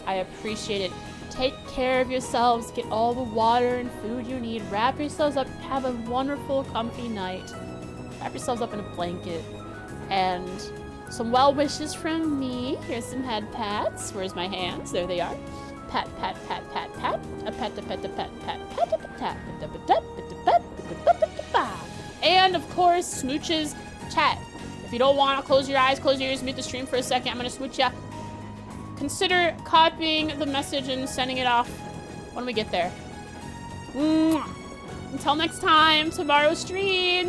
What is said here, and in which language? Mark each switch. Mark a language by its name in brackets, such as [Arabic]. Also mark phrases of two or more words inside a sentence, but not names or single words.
[English] I appreciate it. Take care of yourselves. Get all the water and food you need. Wrap yourselves up. Have a wonderful, comfy night. Wrap yourselves up in a blanket. And some well wishes from me. Here's some head pats. Where's my hands? There they are. Pat, pat, pat, pat, pat. A pat, a pat, a pat, pat, pat, a pat, and of course, smooches. Chat. If you don't want to close your eyes, close your ears, mute the stream for a second. I'm gonna smooch ya. Consider copying the message and sending it off when we get there. Mwah. Until next time, tomorrow's stream.